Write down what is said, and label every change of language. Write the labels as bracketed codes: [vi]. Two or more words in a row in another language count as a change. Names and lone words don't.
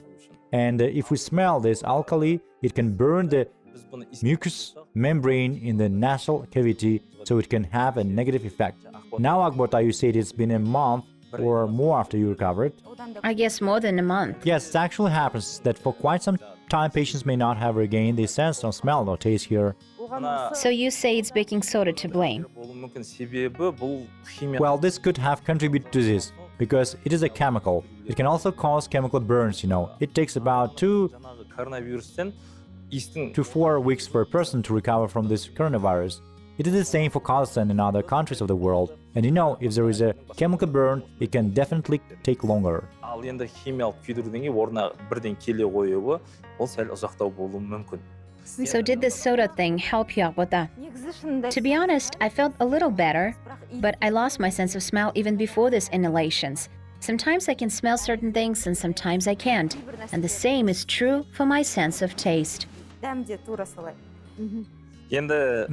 [en] And if we smell this alkali, it can burn the mucous membrane in the nasal cavity, so it can have a negative effect. Now, Akbota, you said it's been a month or more after you recovered. I guess more than a month. Yes, it actually happens that for quite some time patients may not have regained the sense of smell or taste here. So you say it's baking soda to blame. [kk] болуы мүмкін себебі бұл химия. [en] Well, this could have contributed to this, because it is a chemical. It can also cause chemical burns, you know. It takes about 2 [kk] жаңағы коронавирустен иістің [en] to 4 weeks for a person to recover from this coronavirus. It is the same for Kazakhstan and other countries of the world. And you know, if there is a chemical burn, it can definitely take longer. [kk] ал енді химиялық күйдіруден кейін орнына бірден келе қоюы ол сәл ұзақтау болуы мүмкін. [en] So did the soda thing help you, Akbota? To be honest, I felt a little better, but I lost my sense of smell even before these inhalations. Sometimes I can smell certain things and sometimes I can't. And the same is true for my sense of taste. [kk] енді